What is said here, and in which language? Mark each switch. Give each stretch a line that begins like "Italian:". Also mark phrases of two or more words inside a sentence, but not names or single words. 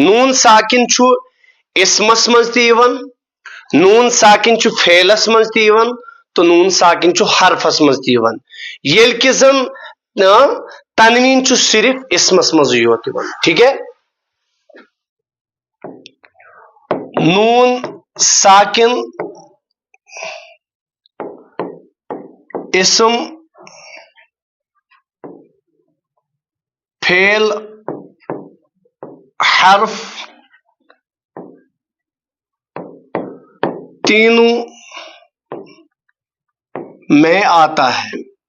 Kashmiri: نون ساکن چھ اسمس مز تہ یوان, نون ساکن چھ فعلس مز تہ یوان, تو نون ساکن چھ حرفس مز تہ یوان. یل کہ زن تنوین چھ صرف اسمس مز یوت یوان.
Urdu: ٹھیک ہے, نون ساکن اسم فعل حرف تینوں میں آتا ہے.